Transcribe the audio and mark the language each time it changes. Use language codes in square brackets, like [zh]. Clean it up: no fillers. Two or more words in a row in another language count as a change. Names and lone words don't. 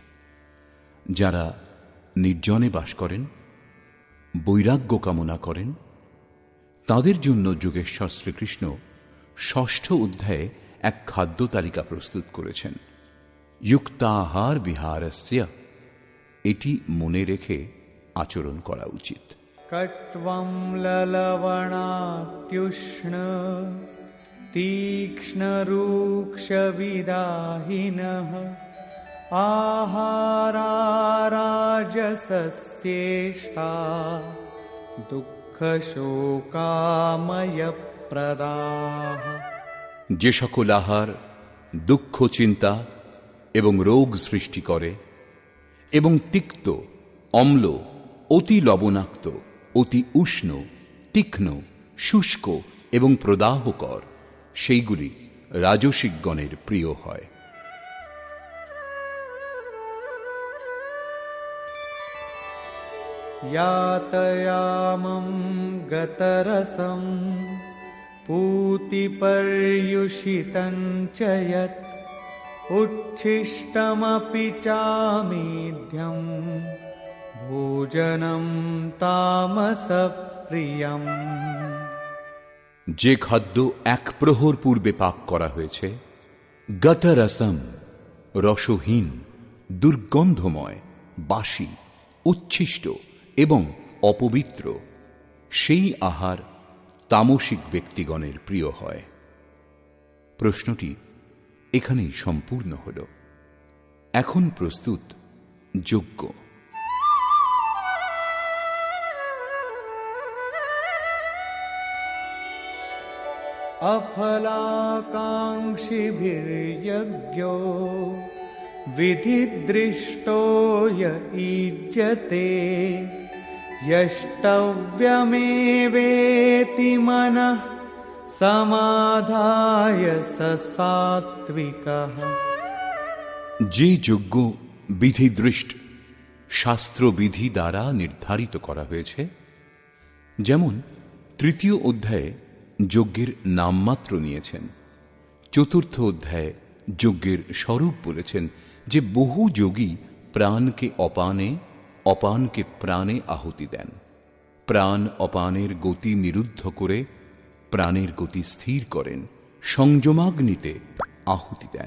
[bn] যারা নির্জনে বাস করেন, বৈরাগ্য কামনা করেন, তাদের জন্য যোগেশ্বর শ্রীকৃষ্ণ ৬ষ্ঠ অধ্যায়ে এক খাদ্য তালিকা প্রস্তুত করেছেন। [sa] युक्ताहार विहारस्य, [bn] এটি মনে রেখে আচরণ করা উচিত। [sa] কট্বম ললবণাত্युष्ण तीक्ष्ण रूक्ष विदाहिनः आहारा राजसस्येष्टा दुःखशोकामयप्रदाः। [bn] যে সকল আহার দুঃখ, চিন্তা এবং রোগ সৃষ্টি করে এবং তিক্ত, অম্ল, অতি লবণাক্ত, অতি উষ্ণ, তীক্ষ্ণ, শুষ্ক এবং প্রদাহকর, সেইগুলি রাজসিকগণের প্রিয় হয়। [sa] यातयामं गतरसं पूतिपर्युषितं च यत् उच्छिष्टमपि चामेध्यं भोजनं तामसप्रियम्। [bn] যে খাদ্য এক প্রহর পূর্বে পাক করা হয়েছে, গতরসম, রসহীন, দুর্গন্ধময়, বাসি, উচ্ছিষ্ট এবং অপবিত্র, সেই আহার তামসিক ব্যক্তিগণের প্রিয় হয়। প্রশ্নটি এখানেই সম্পূর্ণ হল। এখন প্রস্তুত যজ্ঞ। [sa] अफलाकाङ्क्षिभिर्यज्ञो विधिदृष्टो य ईज्यते यष्टव्यमेवेति मनः समाधाय स सात्विकः। [bn] যে যজ্ঞ বিধিদৃষ্ট, শাস্ত্রবিধি দ্বারা নির্ধারিত করা হয়েছে, যেমন তৃতীয় অধ্যায়ে যজ্ঞের নামমাত্র নিয়েছেন, চতুর্থ অধ্যায়ে যজ্ঞের স্বরূপ বলেছেন যে বহু যোগী প্রাণকে অপানে, অপানকে প্রাণে আহুতি দেন, প্রাণ অপানের গতি নিরুদ্ধ করে প্রাণের গতি স্থির করেন, সংযমাগ্নিতে আহুতি দেন।